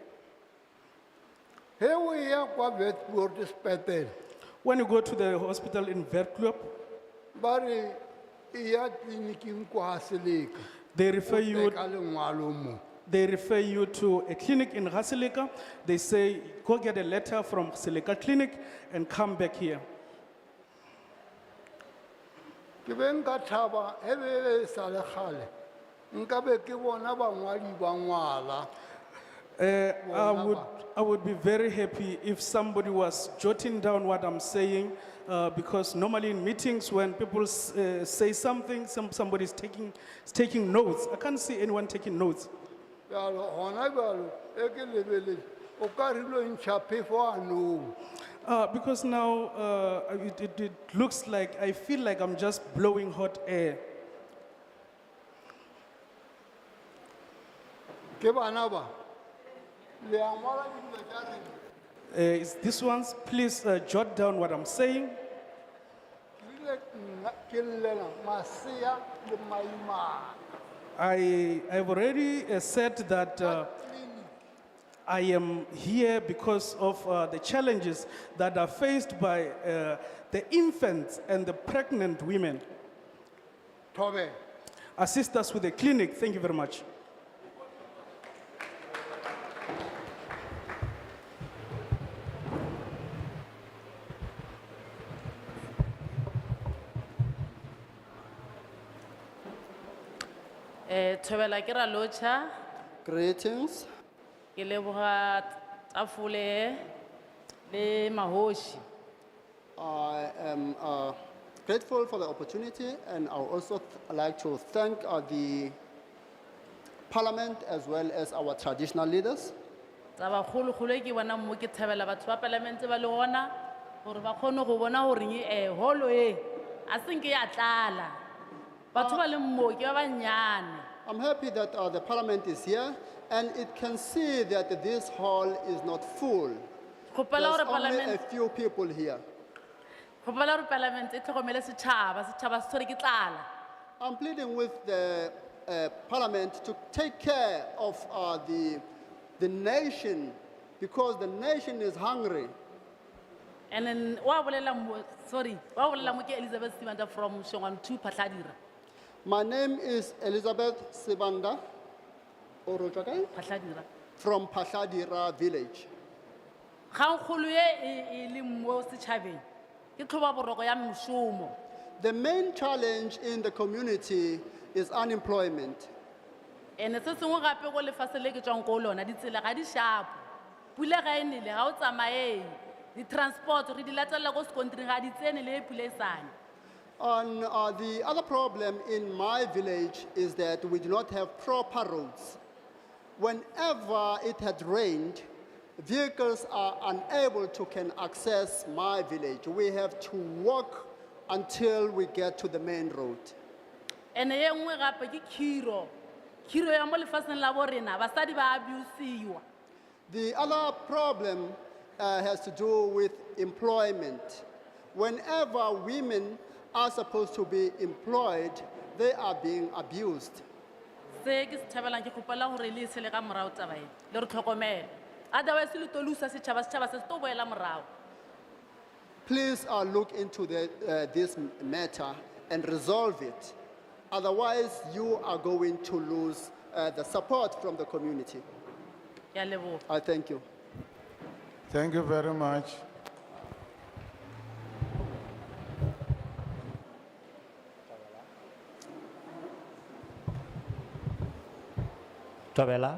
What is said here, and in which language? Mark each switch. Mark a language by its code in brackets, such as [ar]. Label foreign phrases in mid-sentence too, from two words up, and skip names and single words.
[en] When you go to the hospital in Verkloop, they refer you to a clinic in Ga-Seleka. They say, go get a letter from Seleka Clinic and come back here. [nso] Ke be nka thaba he be sa le kgale. Nka be ke bona bangwadi ba ngwala. [en] I would be very happy if somebody was jotting down what I'm saying, because normally in meetings when people say something, somebody's taking notes. I can't see anyone taking notes. [nso] Bjalo hona bjalo e ke lebelele o ka re lo ntšha phefo a no. [en] Because now it looks like I feel like I'm just blowing hot air. [nso] Ke bana ba le a ngwala dilo tša rena. [en] Is this ones, please jot down what I'm saying. [nso] Ke rile nna ke llela masea le maimana. [en] I've already said that I am here because of the challenges that are faced by the infants and the pregnant women. [nso] Thobe. [en] Assist us with the clinic. Thank you very much. [nso] Thobela ke ra locha, [en] Greetings. [nso] ke leboga Tafole le Mahoshi. [en] I am grateful for the opportunity, and I would also like to thank the Parliament as well as our traditional leaders. [nso] Taba kgolo-kgolo e ke bonang mo ke thabela batho ba palamente ba le gona gore ba kgone go bona gore holo e a seng ke ya tlala. Batho ba leng mo ke ba bannyane. [en] I'm happy that the Parliament is here, and it can see that this hall is not full. There's [nso] Kgopela gore [en] only a Parliament- few people here. [nso] Kgopela gore palamente e tlhokomele setšhaba se tshwere ke tlala. [en] I'm pleading with the Parliament to take care of the nation, because the nation is hungry. And then [nso] wa bolela mo ke Elizabeth Sibanda from Shongwan 2 Phatladira. [en] My name is Elizabeth Sibanda Phatladira. from Pashadira village. [nso] Kgangkgolo e leng mo setšhabeng ke tlhoba boroko ya moshomo. [en] The main challenge in the community is unemployment. [nso] And se sengwe gape go lefatshe le ke tswang ko lona ditsela ga di shapo. Pula ga e nele ga o tsamaye. Di-transport re di latelela ko sekontring ga di tsene le pula e sane. [en] And the other problem in my village is that we do not have proper roads. Whenever it had rained, vehicles are unable to can access my village. We have to walk until we get to the main road. [nso] And ye nngwe gape ke khiro. Khiro ya mo lefatsheng la bo rena basadi ba abuse-iwa. [en] The other problem has to do with employment. Whenever women are supposed to be employed, they are being abused. [nso] Se ke se thabelang ke kgopela gore le ise le ka morao taba e le re tlhokomele. Otherwise le tlo losa setšhaba se tlo boela morao. [en] Please look into this matter and resolve it. Otherwise, you are going to lose the support from the community. [nso] Ke a leboga. [en] I thank you. Thank you very much. [nso] Tabela,